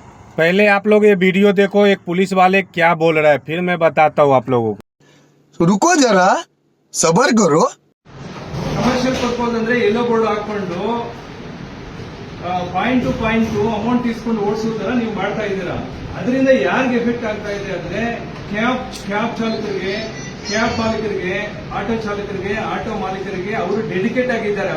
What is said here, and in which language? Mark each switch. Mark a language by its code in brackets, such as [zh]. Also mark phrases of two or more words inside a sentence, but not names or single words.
[hi] पहले आप लोग ये वीडियो देखो, एक पुलिस वाले क्या बोल रहा है, फिर मैं बताता हूँ आप लोगों को। रुको जरा, सबर करो। [en] commercial purpose [kn] ಅಂದ್ರೆ ಎಲ್ಲೋ ಬೋರ್ಡ್ ಹಾಕೊಂಡು [en] point to point amount [kn] తీసుಕೊಂಡು ಓಡಿಸೋ ತರ ನೀವು ಮಾಡ್ತಾ ಇದ್ದೀರಾ. ಅದರಿಂದ ಯಾರಿಗೆ ಎಫೆಕ್ಟ್ ಆಗ್ತಾ ಇದೆ ಅಂದ್ರೆ ಕ್ಯಾಬ್ ಚಾಲಕರಿಗೆ, ಕ್ಯಾಬ್ ಮಾಲೀಕರಿಗೆ, ಆಟೋ ಚಾಲಕರಿಗೆ, ಆಟೋ ಮಾಲೀಕರಿಗೆ ಅವರು ಡೆಡಿಕೇಟ್ ಆಗಿದ್ದಾರೆ.